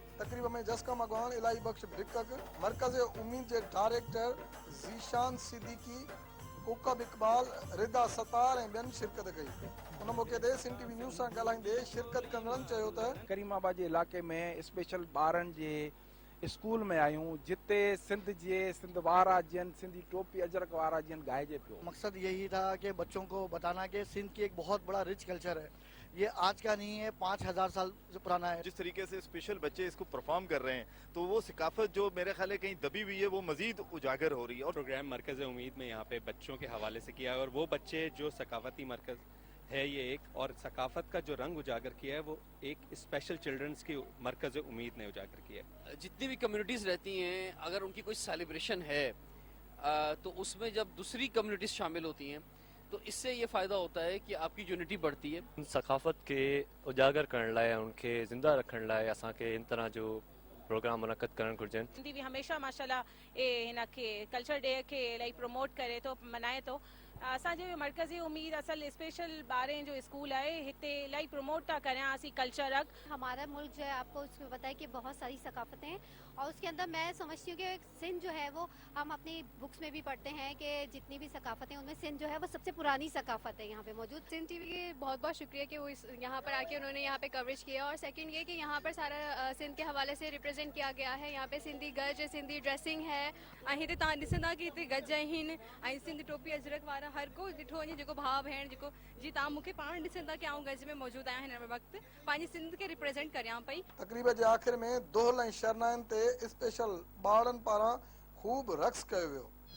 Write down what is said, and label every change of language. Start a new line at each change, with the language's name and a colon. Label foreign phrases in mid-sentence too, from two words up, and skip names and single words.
Sindhi: तक़रीब में जसका मगवान, इलाही बख्श भिकक, मरकज़ उम्मीद जे डायरेक्टर ज़ीशान सिद्दीकी, कोकब इकबाल, रिदा सतार ऐं ॿियनि शिरकत कई। उन मौक़े ते सिंध टीवी न्यूज़ सां ॻाल्हाईंदे शिरकत कंदड़नि चयो त करीमाबाद जे इलाइक़े में स्पेशल ॿारनि जे स्कूल में आयूं जिते सिंध वारा जिन सिंधी टोपी अजरक वारा जिन गाइजे पियो।
Urdu: مقصد یہی تھا کہ بچوں کو بتانا کہ سندھ کی ایک بہت بڑا
English: rich culture
Urdu: ہے، یہ آج کا نہیں ہے، 5000 سال سے پرانا ہے. جس طریقے سے اسپیشل بچے اس کو پرفارم کر رہے ہیں تو وہ ثقافت جو میرے خیال ہے کہیں دبی ہوئی ہے وہ مزید اجاگر ہو رہی ہے. اور پروگرام مرکز امید میں یہاں پہ بچوں کے حوالے سے کیا ہے اور وہ بچے جو ثقافتی مرکز ہے یہ ایک، اور ثقافت کا جو رنگ اجاگر کیا ہے وہ ایک
English: special childrens
Urdu: کی مرکز امید نے اجاگر کیا ہے. جتنی بھی کمیونٹیز رہتی ہیں، اگر ان کی کوئی سیلیبریشن ہے تو اس میں جب دوسری کمیونٹیز شامل ہوتی ہیں تو اس سے یہ فائدہ ہوتا ہے کہ آپ کی یونٹی بڑھتی ہے.
Sindhi: सकाफत के उजागर करण लाइ उनके ज़िंदा रखण लाइ असांखे इन तरह जो प्रोग्राम मुनक़िद करण घुर्जनि। सिंधी भी हमेशा माशाल्लाह हिन खे
English: culture day
Sindhi: खे इलाही प्रमोट करे थो, मनाए थो। असांजे मरकज़ी उम्मीद असल स्पेशल ॿारहें जो स्कूल है, हिते इलाही प्रमोट था करें असी कल्चर।
Urdu: ہمارا ملک جو ہے آپ کو اس میں پتہ ہے کہ بہت ساری ثقافتیں ہیں اور اس کے اندر میں سمجھتی ہوں کہ سندھ جو ہے وہ ہم اپنی بکس میں بھی پڑھتے ہیں کہ جتنی بھی ثقافتیں ان میں سندھ جو ہے وہ سب سے پرانی ثقافت ہے یہاں پہ موجود. سندھ ٹی وی کے بہت بہت شکریہ کہ وہ یہاں پر آ کے انہوں نے یہاں پہ کوریج کیا. اور سیکنڈ یہ کہ یہاں پر سارا سندھ کے حوالے سے ریپریزنٹ کیا گیا ہے. یہاں پہ سندھی گج، سندھی ڈریسنگ ہے,
Sindhi: हिते तव्हां ॾिसंदा कि हिते गज आहिनि ऐं सिंधी टोपी अजरक वारा हर को ॾिठो वञे, जेको भाउ भेण जेको जी तव्हां मूंखे पाण ॾिसंदा कि आउं गज में मौजूदु आहियां हिन वक़्तु पंहिंजी सिंध खे रिप्रेजेंट करियां पई। तक़रीब जे आख़िर में दोहल ऐं शरनाइनि ते स्पेशल ॿारनि पारां ख़ूब रक़्स कयो वियो।